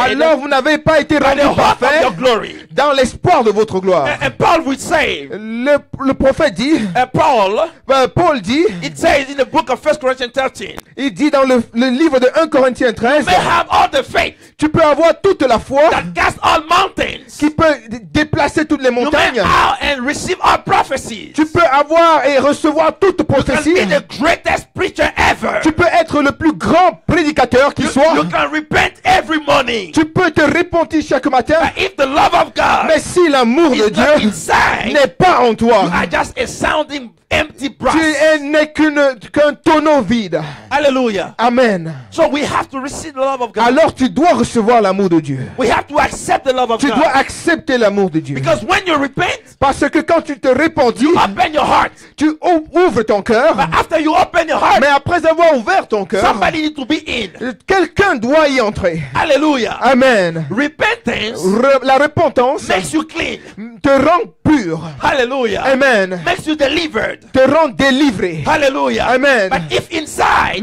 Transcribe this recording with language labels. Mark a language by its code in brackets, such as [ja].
[fr] Alors vous n'avez pas été [en] by [fr] rendu [en] the hope of [fr] parfait [en] your glory. [fr] dans l'espoir de votre gloire. [en] And Paul would say, [fr] Le prophète dit, Paul dit, [en] it says in the book of 1 Corinthians 13, [fr] il dit dans le livre de 1 Corinthiens 13, [en] may have all the faith [fr] tu peux avoir toute la foi [en] that casts all mountains. [fr] qui peut déplacer toutes les [en] You may [fr] montagnes. [en] have and receive all prophecies. [fr] Tu peux avoir et recevoir toute [en] You can [fr] prophétie. [en] be the greatest preacher ever. [fr] Tu peux être le plus grand prédicateur qui [en] You [fr] soit. [en] can repent every morning. [fr] Tu peux te repentir chaque matin. [en] But if the love of God [fr] Mais si l'amour de [en] is not [fr] Dieu [en] inside, [fr] n'est pas en [en] you [fr] toi, [en] are just a sounding empty brass. [fr] tu n'es qu'un tonneau vide. Hallelujah. Amen. [en] So we have to receive the love of God. [fr] Alors tu dois recevoir l'amour de Dieu. [en] We have to accept the love of [fr] Tu [en] God. [fr] dois accepter l'amour de Dieu. [en] Because when you repent, [fr] Parce que quand tu te repentis, [en] open your heart. [fr] tu ouvres ton cœur. [en] But after you open your heart, [fr] Mais après avoir ouvert ton cœur, [en] somebody needs to be in. [fr] quelqu'un doit y entrer. Hallelujah. Amen. [en] Repentance [fr] La repentance [en] makes you clean. [fr] te rend pur. Hallelujah. Amen. [en] Makes you delivered. [fr] Te rend délivré. Hallelujah. Amen. [en] But if inside